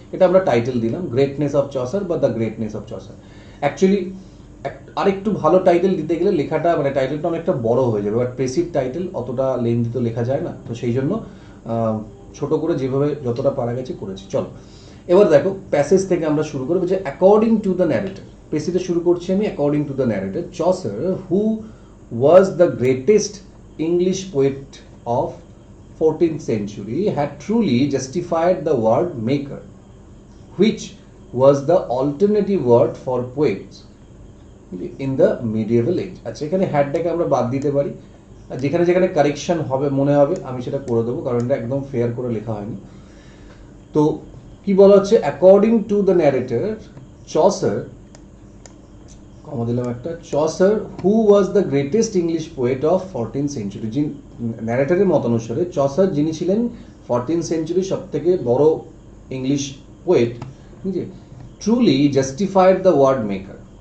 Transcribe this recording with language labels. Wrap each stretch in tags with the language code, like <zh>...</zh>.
<bn>এটা আমরা টাইটেল দিলাম গ্রেটনেস অফ চসার বা the greatness of Chaucer. Actually আরেকটু ভালো টাইটেল দিতে গেলে লেখাটা মানে টাইটেলটা অনেকটা বড় হয়ে যাবে, বাট প্রেসিভ টাইটেল অতটা লেন্থি তো লেখা যায় না, তো সেই জন্য ছোট করে যেভাবে যতটা পারা গেছে করেছি। চলো এবার দেখো প্যাসেজ থেকে আমরা শুরু করবো, যে</bn> <en>According to the narrator.</en> <bn>প্রেসিডে শুরু করছি আমি,</bn> <en>According to the narrator Chaucer, who was the greatest English poet of 14th century, had truly justified the word maker, which was the alternative word for poets in the medieval age.</en> <bn>আচ্ছা, এখানে হ্যাডটাকে আমরা বাদ দিতে পারি, আর যেখানে যেখানে correction হবে মনে হবে আমি সেটা করে দেবো, কারণ এটা একদম ফেয়ার করে লেখা হয়নি। তো কি বলা হচ্ছে,</bn> <en>according to the narrator</en> <bn>Chaucer, কমা দিলাম একটা, Chaucer</bn> <en>who was the greatest English poet of 14th century,</en> <bn>যিনি ন্যারেটরের মতানুসারে চসার যিনি ছিলেন 14th century সব থেকে বড় ইংলিশ পোয়েট, বুঝলি,</bn> <en>Truly justified the word maker.</en>